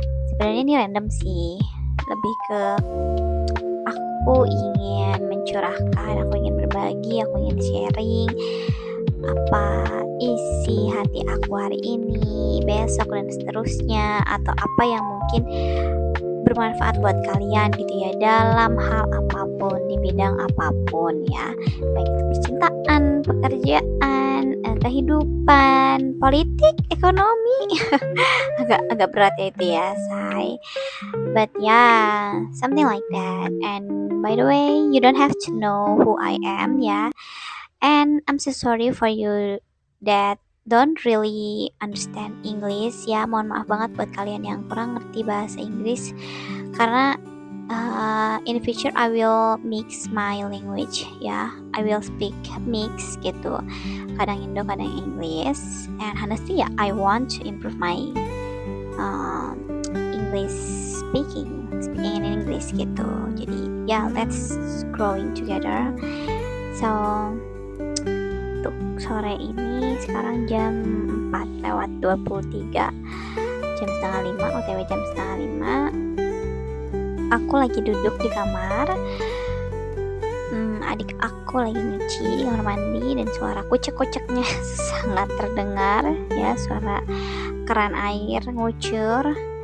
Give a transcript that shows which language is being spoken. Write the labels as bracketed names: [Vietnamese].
[Indonesian] Sebenarnya ini random sih, lebih ke aku ingin mencurahkan, aku ingin berbagi, aku ingin sharing apa isi hati aku hari ini, besok dan seterusnya, atau apa yang mungkin bermanfaat buat kalian gitu ya, dalam hal apapun, di bidang apapun ya, baik itu percintaan, pekerjaan, kehidupan, politik, ekonomi. agak berat ya itu ya, say. [English] But yeah, something like that. And by the way, you don't have to know who I am ya. And I'm so sorry for you that don't really understand English ya. [Indonesian] Mohon maaf banget buat kalian yang kurang ngerti bahasa Inggris, karena [English] in the future I will mix my language [Indonesian] ya. [English] I will speak mix gitu, [Indonesian] kadang Indo kadang [English] English. And honestly ya, I want to improve my English speaking in English gitu. [Indonesian] Jadi ya, [English] let's growing together. [Indonesian] So untuk sore ini sekarang jam 4:23, jam setengah 5, OTW jam setengah 5. Aku lagi duduk di kamar, adik aku lagi nyuci kamar mandi, dan suara kucek-kuceknya sangat terdengar ya, suara keran air ngucur.